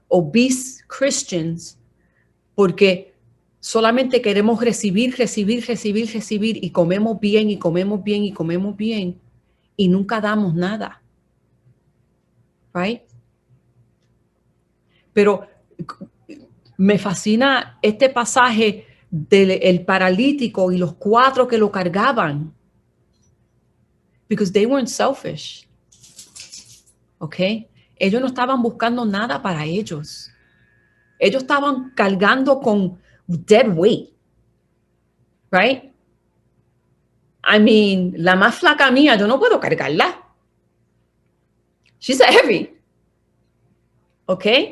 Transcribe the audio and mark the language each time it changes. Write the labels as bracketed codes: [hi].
[en] Obese Christians, [es] porque solamente queremos recibir y comemos bien y comemos bien y comemos bien y nunca damos nada, right? Pero me fascina este pasaje del paralítico y los 4 que lo cargaban. [en] Because they weren't selfish. ¿Ok? [es] Ellos no estaban buscando nada para ellos. Ellos estaban cargando con [en] dead weight. [es] Right? [en] I mean, [es] la más flaca mía, yo no puedo cargarla. [en] She's heavy. [es] ¿Ok?